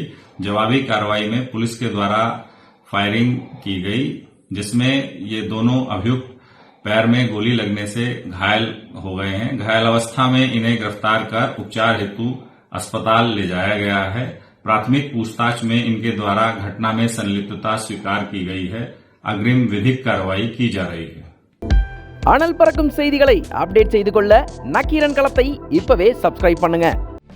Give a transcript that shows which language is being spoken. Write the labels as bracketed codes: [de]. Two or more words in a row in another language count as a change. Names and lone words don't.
[hi] जवाबी कार्रवाई में पुलिस के द्वारा फायरिंग की गई, जिसमें ये दोनों अभियुक्त पैर में गोली लगने से घायल हो गए हैं। घायल अवस्था में इन्हें गिरफ्तार कर उपचार हेतु अस्पताल ले जाया गया है। प्राथमिक पूछताछ में इनके द्वारा घटना में संलिप्तता स्वीकार की गई है। अग्रिम विधिक कार्रवाई की जा रही है। [ta] அனல் பறக்கும் செய்திகளை அப்டேட் செய்து கொள்ள நக்கீரன் களத்தை இப்பவே சப்ஸ்கிரைப் பண்ணுங்க.